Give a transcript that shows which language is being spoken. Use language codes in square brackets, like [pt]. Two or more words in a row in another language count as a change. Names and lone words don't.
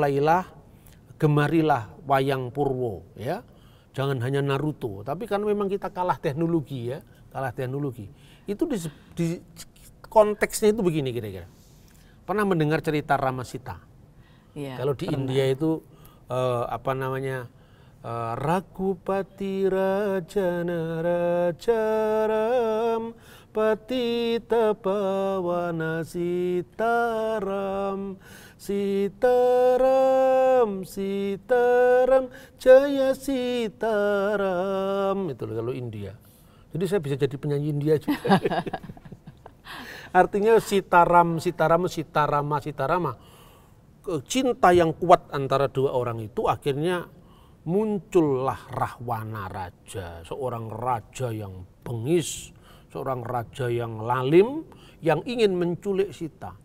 [id] Makanya mulailah gemarilah wayang Purwo ya. Jangan hanya Naruto, tapi kan memang kita kalah teknologi ya, kalah teknologi. Itu di konteksnya itu begini kira-kira. Pernah mendengar cerita Ramasita? Ya, Kalau di pernah. [hi] India itu रघुपति राजन राजाराम पतित पावन सीताराम सीताराम सीताराम जय सीताराम. [id] Itu loh kalau India. Jadi saya bisa jadi penyanyi India juga. Artinya Sitaram Sitaram Sitarama Sitarama. Cinta yang kuat antara dua orang itu akhirnya muncullah Rahwana Raja, seorang raja yang bengis, seorang raja yang lalim, yang ingin menculik Sita.